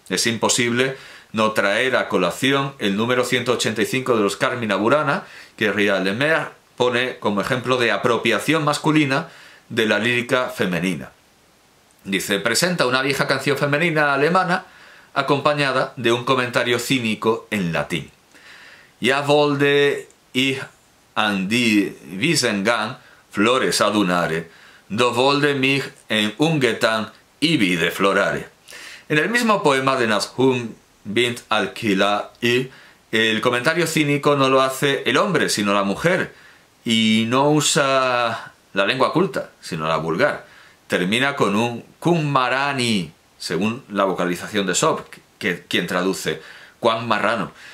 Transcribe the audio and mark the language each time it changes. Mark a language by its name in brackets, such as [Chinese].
[Spanish] Es imposible no traer a colación el número 185 de los Carmina Burana, que Rial de Mer pone como ejemplo de apropiación masculina de la lírica femenina. Dice, presenta una vieja canción femenina alemana acompañada de un comentario cínico en latín. [German] Ja wollte ich an die Wiesengang [Latin] flores adunare, [German] do wollte mich en ungetan [Latin] ibi de florare. [Spanish] En el mismo poema de Nathum bint al-Kilai, el comentario cínico no lo hace el hombre, sino la mujer, y no usa la lengua culta, sino la vulgar. Termina con un cum marani, según la vocalización de Sob, quien traduce cuán marrano.